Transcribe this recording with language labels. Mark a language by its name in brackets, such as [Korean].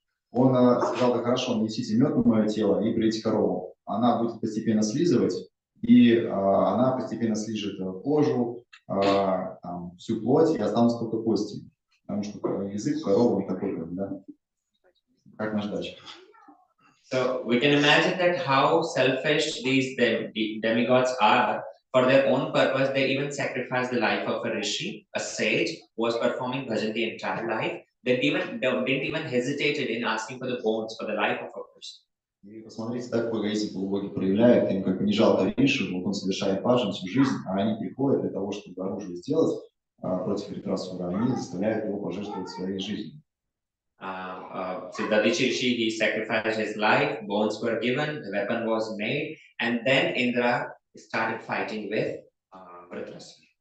[Russian] Он сказал, да хорошо, несите мед на мое тело и брейте корову. Она будет постепенно слизывать, и она постепенно слижет кожу, всю плоть, и останутся только кости. Потому что язык коровы не такой, как наш дач. [English] So we can imagine that how selfish these demigods are. For their own purpose, they even sacrifice the life of a rishi, a sage, who was performing bhajan the entire life. They didn't even hesitated in asking for the bones for the life of a person. [Russian] И посмотрите, такой эгоизм полубоги проявляют, им как бы не жалко Ришу, вот он совершает баджан всю жизнь, а они приходят для того, чтобы оружие сделать против Вритрасура, они заставляют его пожертвовать своей жизнью. [English] So the Rishi, he sacrificed his life, bones were given, the weapon was made, and then Indra started fighting with Vritrasura.